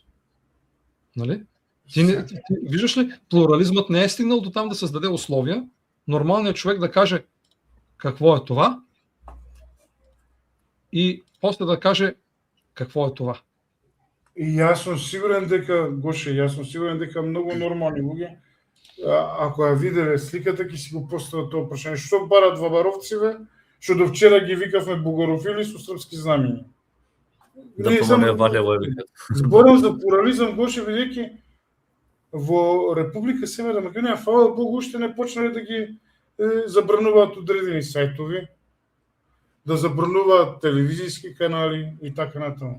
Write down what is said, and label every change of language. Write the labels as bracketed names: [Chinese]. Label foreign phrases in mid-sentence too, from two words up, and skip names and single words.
[Bulgarian] Нали? Ти виждаш ли, плурализмът не е стигнал до там да създаде условия, нормалният човек да каже какво е това и после да каже какво е това. [Macedonian] И аз съм сигурен дека, Гоше, много нормални луѓе, ако ја виделе сликата, ќе си го постават тоа прашање. Што барат вабаровциве, што до вчера ги викавме бугарофили со српски знамени? Да не ваде во викат. Зборам за плурализам, Гоше, бидејќи во Република Северна Македонија, фала Богу, уште не почнале да ги забрануваат одредени сајтови, да забрануваат телевизијски канали и така натаму.